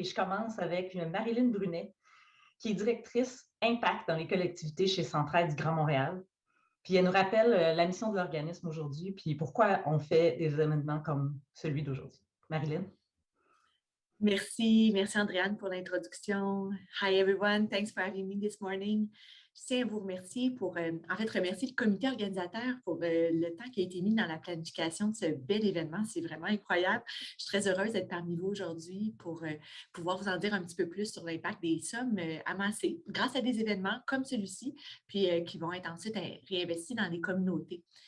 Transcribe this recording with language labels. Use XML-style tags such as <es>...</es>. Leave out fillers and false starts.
<fr>Et je commence avec Marilyn Brunet, qui est directrice Impact dans les collectivités chez Centraide du Grand Montréal. Puis elle nous rappelle la mission de l'organisme aujourd'hui, puis pourquoi on fait des événements comme celui d'aujourd'hui. Marilyn? Merci Andréane pour l'introduction.</fr> <en>Hi everyone, thanks for having me this morning.</en> <fr>Je tiens à vous remercier remercier le comité organisateur pour le temps qui a été mis dans la planification de ce bel événement. C'est vraiment incroyable. Je suis très heureuse d'être parmi vous aujourd'hui pour pouvoir vous en dire un petit peu plus sur l'impact des sommes amassées grâce à des événements comme celui-ci, puis qui vont être ensuite réinvestis dans les communautés.</fr>